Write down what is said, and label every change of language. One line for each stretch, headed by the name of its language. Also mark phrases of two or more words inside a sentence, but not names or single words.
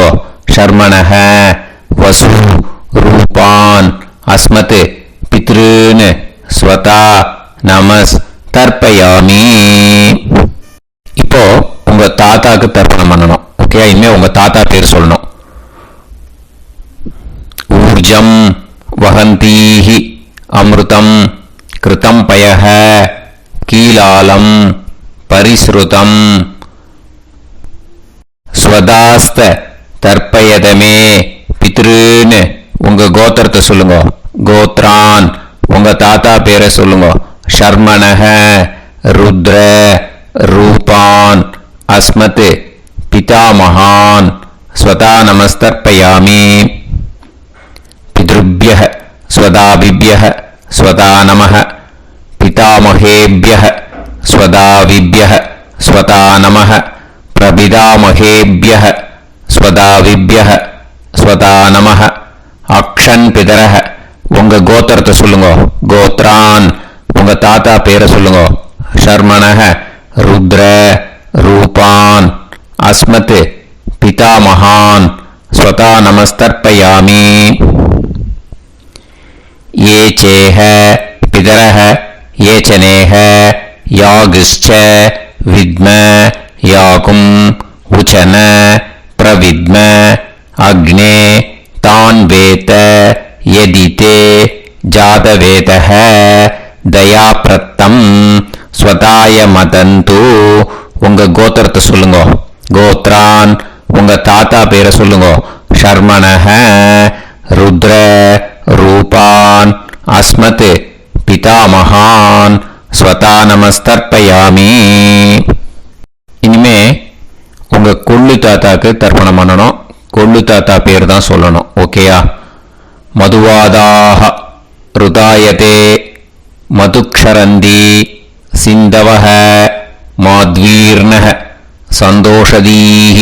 Sanskrit: शर्मणः वसु रूपान् अस्मत् पितॄन् स्वधा नमस् तर्पयामि.
Tamil: இப்போ உங்க தாத்தாக்கு தர்ப்பணம் பண்ணணும். ஓகே, இனிமே உங்க தாத்தா பேர் சொல்லணும்.
Sanskrit: ऊर्जं वहन्तीः अमृतं घृतं पयः कीलालं परिस्रुतम् स्वधास्थ तर्पयत मे पितॄन्
Tamil: உங்க கோத்திரத்தை சொல்லுங்க. கோத்ரான். உங்க தாத்தா பேரை சொல்லுங்க.
Sanskrit: शर्मणः रुद्र रूपान् अस्मत् पितामहान् स्वधा नमस्तर्पयामि. पितृभ्यः स्वधाविभ्यः स्वधा नमः पितामहेभ्यः स्वधाविभ्यः स्वधा नमः प्रपितामहेभ्यः स्वधाविभ्यः स्वधा नमः. अक्षन् पितरः.
Tamil: உங்க கோத்திரத்தை சொல்லுங்க. கோத்ரான். உங்க தாத்தா பேரை சொல்லுங்க.
Sanskrit: शर्मणः रुद्र रूपान् अस्मत् पितामहान् स्वधा नमस्तर्पयामि. ये चेह पितरः ये चनेह यागश्च विद्म याकुं उचन प्रविद्म अग्ने तान् वेत यदिते जातवेतः दयाप्रत्तम् स्वताय मदन्तु.
Tamil: உங்க கோத்திரத்தை சொல்லுங்க. கோத்ரான். உங்க தாத்தா பேரை சொல்லுங்க.
Sanskrit: ஷர்மணஹ रुद्र रूपान् अस्मत् पितामहान् स्वता नमस्तर्पयामि.
Tamil: இனிமே உங்க கொள்ளு தாத்தாக்கு தர்ப்பணம் பண்ணணும். கொள்ளு தாத்தா பேர் தான் சொல்லணும். ஓகேயா?
Sanskrit: मधुवाता ऋतायते मधुक्षरन्ति सिन्धवः माध्वीर्नः सन्त्वोषधीः.